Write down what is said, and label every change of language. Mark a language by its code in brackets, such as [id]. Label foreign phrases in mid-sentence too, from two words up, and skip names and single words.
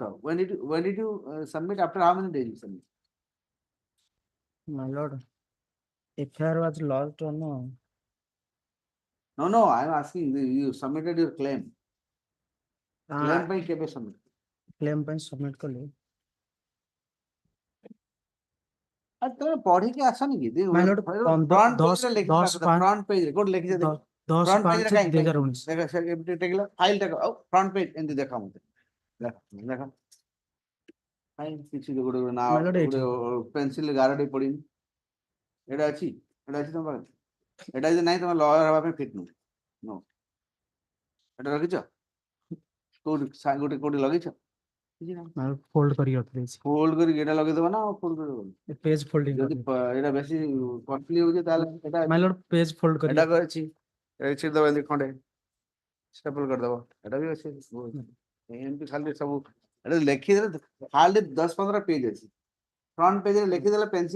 [en] When did you submit? After how many days you submit? My lord, FIR was lodged on No, I am asking you submitted your claim. Claim by केबे submit? [or] क्लेम ପାଇଁ submit କଲି ଆଉ ତମେ ପଢିକି ଆସନି କି? [en] My lord, front page 10 [or] ରେ ଲେଖିବା କଥା, 5 [en] front page [or] ରେ କୋଉଠି ଲେଖିଛ ଦେଖ? 10 [en] front page [or] ରେ 5 କାହିଁକି? 2019 ଦେଖ ସେ ଏମିତି ଟେକିଲ ଫାଇଲ ଟା ଆଉ [en] front page [or] ଏମିତି ଦେଖା ମତେ ଦେଖ ଦେଖ କାଇଁ କିଛି ଗୋଟେ ନା [en] My lord, [or] ଗୋଟେ ପେନସିଲ ଗାରଟେ ପଡିନି ଏଟା ଅଛି ତମ ପାଖରେ ଏଟା ଯଦି ନାହିଁ ତମେ ଲୟର ହେବା ପାଇଁ ଫିଟ୍ ନୁହଁ नो ଏଟା ରଖିଛ କୋଉଠି ଗୋଟେ କୋଉଠି ଲଗେଇଛ କିଛି ନାହିଁ [en] My lord, [or] fold କରିକି ରଖିଦେଇଛି ଫୋଲ୍ଡ କରିକି ଏଟା ଲଗେଇଦବ ନା ଆଉ ଫୋଲ୍ଡ କରିଦବ [en] page folding [or] ଯଦି ଏଟା ବେଶୀ କଷ୍ଟଲି ହଉଛି ତାହେଲେ ଏଟା [en] My lord, page fold [or] କରି ଏଟା ଅଛି ଛିଡିଦବ ଏମିତି ଖଣ୍ଡେ ଷ୍ଟେପଲ କରିଦବ ଏଟା ବି ଅଛି ଏମିତି ଖାଲି ସବୁ ଏଟା ଲେଖିଦେଲେ ଖାଲି 10-15 ପେଜ ଅଛି [en] front page [or] ରେ ଲେଖିଦେଲେ ପେନସିଲ